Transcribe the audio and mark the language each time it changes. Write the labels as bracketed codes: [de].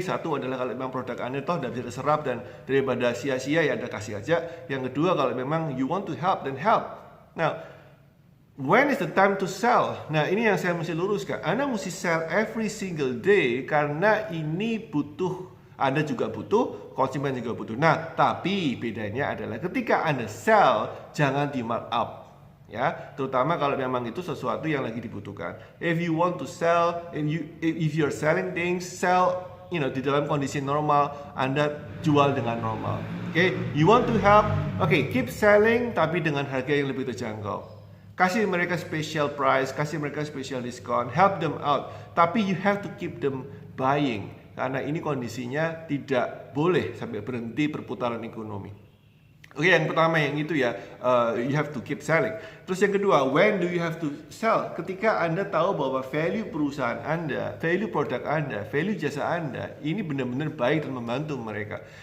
[id] Satu adalah kalau memang produk Anda toh tidak bisa terserap dan daripada sia-sia ya Anda kasih aja. Yang kedua kalau memang [en] you want to help, then help. Now, when is the time to sell? [id] Nah, ini yang saya mesti luruskan. Anda mesti [en] sell every single day [id] karena ini butuh, Anda juga butuh, konsumen juga butuh. Nah, tapi bedanya adalah ketika Anda sell, jangan di markup. Ya, terutama kalau memang itu sesuatu yang lagi dibutuhkan. [en] If you want to sell, if you're selling things, sell, [id] di dalam kondisi normal, Anda jual dengan normal. [en] Okay, you want to help, keep selling [id] tapi dengan harga yang lebih terjangkau. Kasih mereka [en] special price, [id] kasih mereka [en] special discount, help them out. Tapi you have to keep them buying. [id] Karena ini kondisinya tidak boleh sampai berhenti perputaran ekonomi. [en] Oke, [id] yang pertama yang itu ya, [en] you have to keep selling. [id] Terus yang kedua, [en] when do you have to sell? [id] Ketika Anda tahu bahwa value perusahaan Anda, value produk Anda, value jasa Anda, ini benar-benar baik dan membantu mereka.